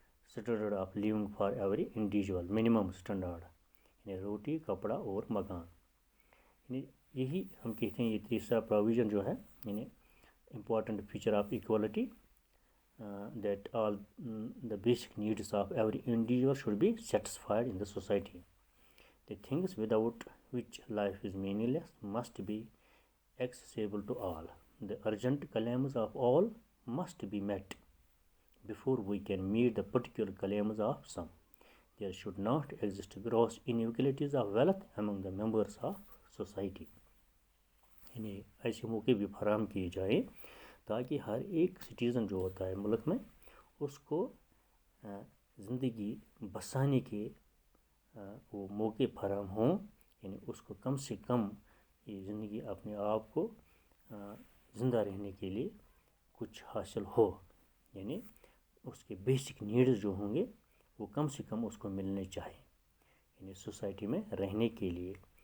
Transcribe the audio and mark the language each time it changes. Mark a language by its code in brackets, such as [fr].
[en] standard of living for every individual, minimum standard, [hi] यानी रोटी, कपड़ा और मकान। यानी यही हम कहते हैं, ये तीसरा प्रोविज़न जो है, [en] यानी important feature of equality, that all the basic needs of every individual should be satisfied in the society. The things without which life is meaningless must be accessible to all. The urgent claims of all must be met before we can meet the particular claims of some. There should not exist gross inequalities of wealth among the members of society. [hi] यानी ऐसे मौके भी फराहम किए जाए ताकि हर एक citizen जो होता है मुल्क में, उसको ज़िंदगी बसाने के वो मौके फराहम हों, यानी उसको कम से कम ये ज़िंदगी अपने आप को ज़िंदा रहने के लिए कुछ हासिल हो, यानी उसके बेसिक नीड्स जो होंगे वो कम से कम उसको मिलने चाहिए, यानी सोसाइटी में रहने के लिए।